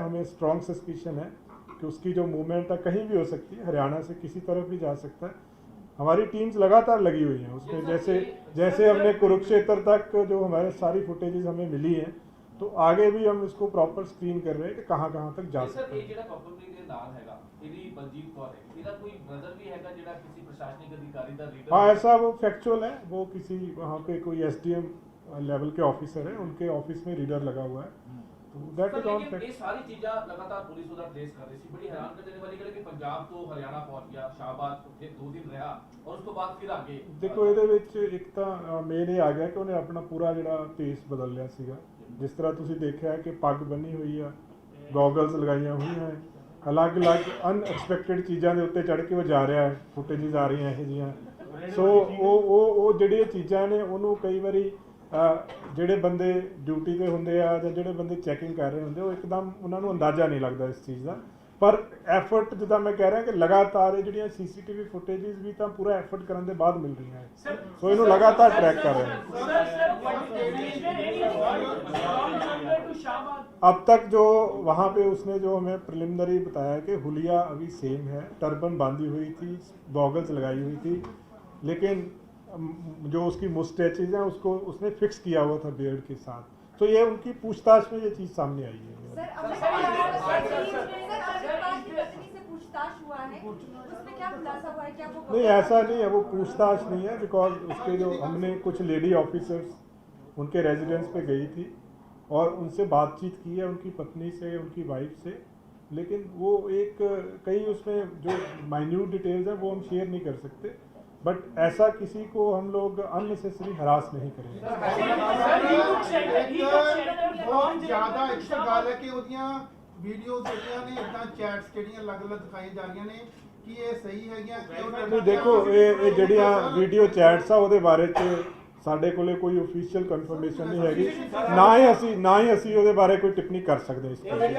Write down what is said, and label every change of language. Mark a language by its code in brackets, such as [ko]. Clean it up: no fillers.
[hi] हमें strong suspicion है कि उसकी जो मूवमेंट है कहीं भी हो सकती है, हरियाणा से किसी तरफ भी जा सकता है। हमारी टीम्स लगातार लगी हुई हैं उसमें, जैसे हमने कुरुक्षेत्र तक जो हमारे सारी फुटेजेस हमें मिली हैं, तो आगे भी हम इसको प्रॉपर स्क्रीन कर रहे हैं कि कहाँ कहाँ तक जा सकते हैं। [pa] ਜਿਹੜਾ ਪਬਲਿਕ ਦੇ ਨਾਲ ਹੈਗਾ ਇਹਦੀ ਬਲਜੀਤ ਕੌਰ ਹੈ, ਇਹਦਾ ਕੋਈ ਬ੍ਰਦਰ ਵੀ ਹੈਗਾ ਜਿਹੜਾ ਕਿਸੇ ਪ੍ਰਸ਼ਾਸनिक अधिकारी ਦਾ लीडर? [hi] हाँ, ऐसा वो फैक्चुअल है, वो किसी वहाँ पे कोई एसडीएम लेवल के ऑफिसर है, उनके ऑफिस में रीडर लगा हुआ है। [en] तो that is all fact. [hi] ये सारी चीज़ां लगातार पुलिस उधर ट्रेस कर रही थी। बड़ी हैरान कर देने वाली गल कि पंजाब तो हरियाणा पहुंच गया, शाहबाद फिर 2 दिन रहा और उसके बाद फिर आगे [pa] ਦੇਖੋ ਇਹਦੇ ਵਿੱਚ ਇੱਕ ਤਾਂ ਮੇਨ ਇਹ ਆ ਗਿਆ ਕਿ ਉਹਨੇ ਆਪਣਾ ਪੂਰਾ ਜਿਹੜਾ ਫੇਸ ਬਦਲ ਲਿਆ ਸੀਗਾ। ਜਿਸ ਤਰ੍ਹਾਂ ਤੁਸੀਂ ਦੇਖਿਆ ਕਿ ਪੱਗ ਬੰਨੀ ਹੋਈ ਆ, ਗੋਗਲਸ ਲਗਾਈਆਂ ਹੋਈਆਂ ਹੈ, ਅਲੱਗ-ਅਲੱਗ ਅਨਐਕਸਪੈਕਟਡ ਚੀਜ਼ਾਂ ਦੇ ਉੱਤੇ ਚੜ੍ਹ ਕੇ ਉਹ ਜਾ ਰਿਹਾ ਹੈ, ਫੁਟੇਜਸ ਆ ਰਹੀਆਂ ਇਹੋ ਜਿਹੀਆਂ। ਸੋ ਉਹ ਜਿਹੜੀਆਂ ਚੀਜ਼ਾਂ ਨੇ ਉਹਨੂੰ ਕਈ ਵਾਰੀ ਜਿਹੜੇ ਬੰਦੇ ਡਿਊਟੀ ਤੇ ਹੁੰਦੇ ਆ ਜਾਂ ਜਿਹੜੇ ਬੰਦੇ ਚੈਕਿੰਗ ਕਰ ਰਹੇ ਹੁੰਦੇ ਉਹ ਇੱਕਦਮ ਉਹਨਾਂ ਨੂੰ ਅੰਦਾਜ਼ਾ ਨਹੀਂ ਲੱਗਦਾ ਇਸ ਚੀਜ਼ ਦਾ। ਪਰ ਐਫਰਟ ਜਿੱਦਾਂ ਮੈਂ ਕਹਿ ਰਿਹਾ ਕਿ ਲਗਾਤਾਰ ਇਹ ਜਿਹੜੀਆਂ ਸੀਸੀਟੀਵੀ ਫੁਟੇजेस ਵੀ ਤਾਂ ਪੂਰਾ ਐਫਰਟ ਕਰਨ ਦੇ ਬਾਅਦ ਮਿਲ ਰਹੀਆਂ ਹੈ, ਸੋ ਇਹਨੂੰ [hi] लगातार ट्रैक कर रहे हैं। अब तक जो वहाँ पे उसने जो हमें प्रिलिमिनरी बताया कि हुलिया अभी सेम है, टर्बन बांधी हुई थी, गॉगल्स लगाई हुई थी, लेकिन जो उसकी मुस्टैचेज हैं उसको उसने फिक्स किया हुआ था बियर्ड के साथ। तो ये उनकी पूछताछ में ये चीज़ सामने आई है। सर अमृतपाल की पत्नी से पूछताछ हुआ है, उसमें क्या खुलासा हुआ है? क्या वो नहीं, ऐसा नहीं है, वो पूछताछ नहीं है, बिकॉज उसके जो हमने कुछ लेडी ऑफिसर्स उनके रेजिडेंस पे गई थी और उनसे बातचीत की है, उनकी पत्नी से, उनकी वाइफ से, लेकिन वो एक कई उसमें जो माइन्यूट डिटेल्स हैं वो हम शेयर नहीं कर सकते, बट ऐसा किसी को हम लोग अननेसेसरी हरास नहीं करेंगे। [pa] ਬਹੁਤ ਜ਼ਿਆਦਾ ਇੱਕ ਤਾਂ ਗੱਲ ਹੈ ਕਿ ਉਹਦੀਆਂ ਵੀਡੀਓਜ਼ ਜਿਹੜੀਆਂ ਨੇ ਇਦਾਂ ਚੈਟਸ ਜਿਹੜੀਆਂ ਅਲੱਗ-ਅਲੱਗ ਦਿਖਾਈਆਂ ਜਾ ਰਹੀਆਂ ਨੇ ਕਿ ਇਹ ਸਹੀ ਹੈਗੀਆਂ ਕਿ ਉਹਨਾਂ ਨਹੀਂ ਦੇਖੋ, ਇਹ ਜਿਹੜੀਆਂ ਵੀਡੀਓ ਚੈਟਸ ਆ ਉਹਦੇ ਬਾਰੇ 'ਚ ਸਾਡੇ ਕੋਲੇ ਕੋਈ ਅਫੀਸ਼ੀਅਲ ਕਨਫਰਮੇਸ਼ਨ ਨਹੀਂ ਹੈਗੀ, ਨਾ ਹੀ ਅਸੀਂ ਉਹਦੇ ਬਾਰੇ ਕੋਈ ਟਿੱਪਣੀ ਕਰ ਸਕਦੇ ਇਸ ਤੇ।